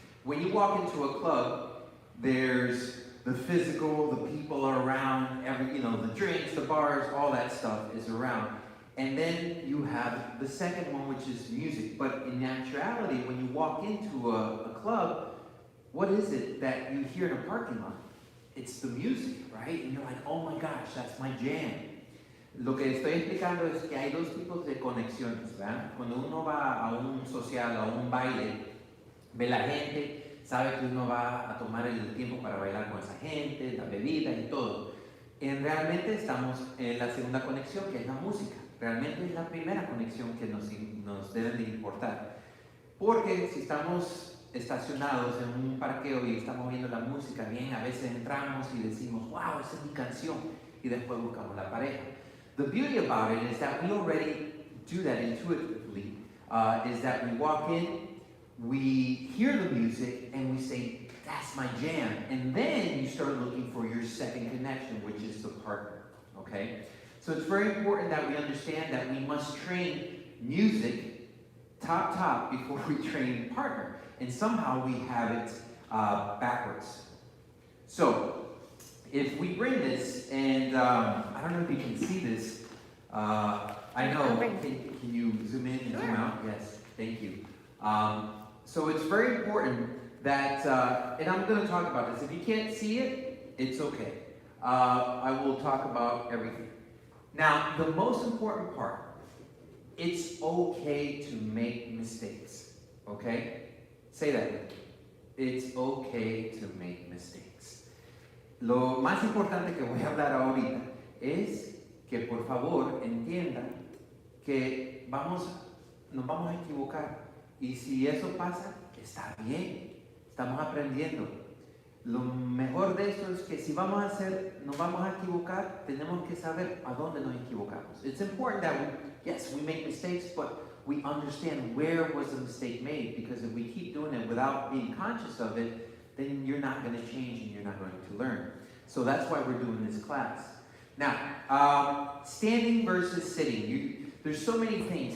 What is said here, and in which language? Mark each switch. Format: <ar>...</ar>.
<en>When you walk into a club, there's the physical, the people are around, the drinks, the bars, all that stuff is around. And then you have the second one, which is music. But in actuality, when you walk into a club, what is it that you hear in a parking lot? It's the music, right? And you're like, oh my gosh, that's my jam.</en> <es>Lo que estoy explicando es que hay 2 tipos de conexiones, ¿verdad? Cuando uno va a un social, a un baile, ve la gente, sabe que uno va a tomar el tiempo para bailar con esa gente, la bebida y todo. Realmente estamos en la segunda conexión, que es la música. Realmente es la primera conexión que nos debe de importar. Porque si estamos estacionados en un parqueo y estamos viendo la música bien, a veces entramos y decimos, wow, esa es mi canción, y después buscamos la pareja.</es> <en>The beauty about it is that we already do that intuitively, is that we walk in, we hear the music, and we say, that's my jam. And then you start looking for your second connection, which is the partner, okay? So it's very important that we understand that we must train music top before we train partner. And somehow we have it backwards. So, if we bring this, and I don't know if you can see this, I know, can you zoom in and zoom out? Yes, thank you. So it's very important that, and I'm going to talk about this. If you can't see it, it's okay. I will talk about everything. Now, the most important part, it's okay to make mistakes, okay? Say that with me. It's okay to make mistakes.</en> <es>Lo más importante que voy a hablar ahorita es que por favor entiendan que nos vamos a equivocar. Y si eso pasa, está bien. Estamos aprendiendo. Lo mejor de esto es que si nos vamos a equivocar, tenemos que saber a dónde nos equivocamos.</es> <en>It's important that we make mistakes, but we understand where was the mistake made, because if we keep doing it without being conscious of it, then you're not going to change and you're not going to learn. So that's why we're doing this class. Now, standing versus sitting. There's so many things.</en>